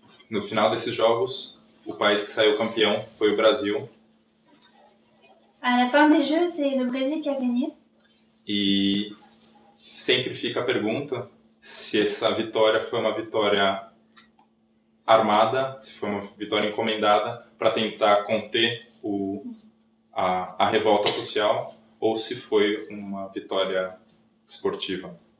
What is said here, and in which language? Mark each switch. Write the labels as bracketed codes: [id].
[pt] No final desses jogos, o país que saiu campeão foi o Brasil. [fr] À la fin des jeux, c'est le Brésil qui a gagné. [pt] E sempre fica a pergunta se essa vitória foi uma vitória armada, se foi uma vitória encomendada para tentar conter a revolta social ou se foi uma vitória esportiva.